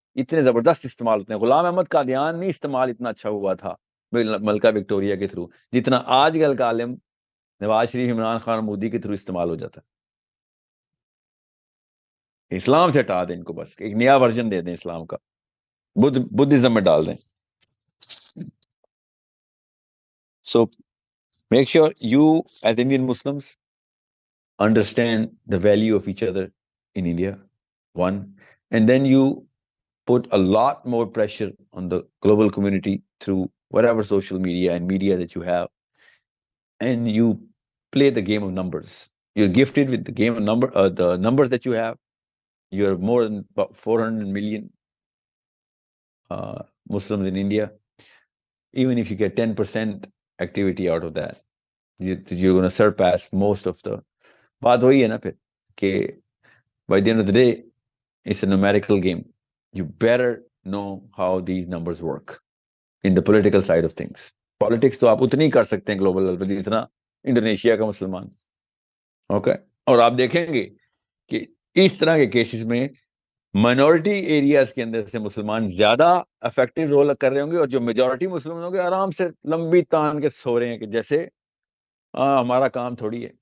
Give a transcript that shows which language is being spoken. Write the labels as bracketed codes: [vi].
[ur] اتنے زبردست استعمال ہوتے ہیں. غلام احمد قادیانی استعمال اتنا اچھا ہوا تھا ملکہ وکٹوریہ کے تھرو، جتنا آج کل کا عالم نواز شریف، عمران خان، مودی کے تھرو استعمال ہو جاتا ہے. اسلام سے ہٹا دیں ان کو، بس ایک نیا ورژن دے دیں اسلام کا، بدھزم میں ڈال دیں. [en] So make sure you as Indian Muslims understand the value of each other in India, one, and then you put a lot more pressure on the global community through whatever social media and media that you have, and you play the game of numbers. You're gifted with the game of the numbers that you have. You're more than about 400 million Muslims in India. Even if you get 10% activity out of that, you're going to surpass most of the. [ur] بات وہی ہے نا پھر کہ [en] by the end of the day it's a numerical game. You better know how these numbers work in the political side of things. [ur] Politics تو آپ اتنی کر سکتے ہیں گلوبل لیول پر جتنا انڈونیشیا کا مسلمان. اوکے، اور آپ دیکھیں گے کہ اس طرح کے کیسز میں مائنورٹی ایریاز کے اندر سے مسلمان زیادہ افیکٹو رول کر رہے ہوں گے، اور جو میجورٹی مسلمان ہوں گے آرام سے لمبی تان کے سو رہے ہیں کہ جیسے ہمارا کام تھوڑی ہے.